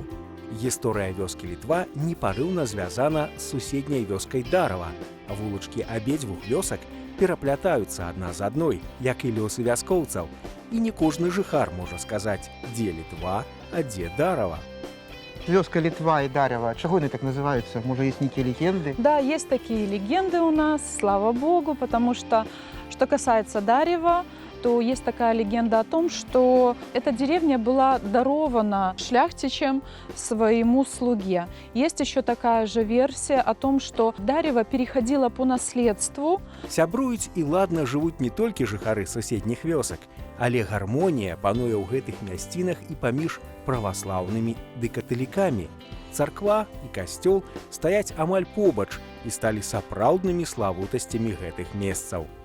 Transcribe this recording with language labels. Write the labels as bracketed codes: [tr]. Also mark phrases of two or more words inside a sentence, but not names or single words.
[be] Гісторыя вёскі Літва непарыўна звязана з суседняй вёскай Дарава. Вулачкі абедзвюх вёсак пераплятаюцца адна з адной, як і лёсы вяскоўцаў. І не кожны жыхар можа сказаць, дзе Літва, а дзе Дарава. [ru] Вёска Литва и Дарево, чего они так называются? Может, есть некие легенды? Да, есть такие легенды у нас, слава богу, потому что касается Дарева, то есть такая легенда о том, что эта деревня была дарована шляхтичем своему слуге. Есть еще такая же версия о том, что Дарево переходило по наследству. [be] Сябруюць і ладна жывуць не толькі жыхары суседніх вёсак, але гармонія пануе ў гэтых мясцінах і паміж праваслаўнымі ды каталікамі. Царква і касцёл стаяць амаль побач і сталі сапраўднымі славутасцямі гэтых месцаў.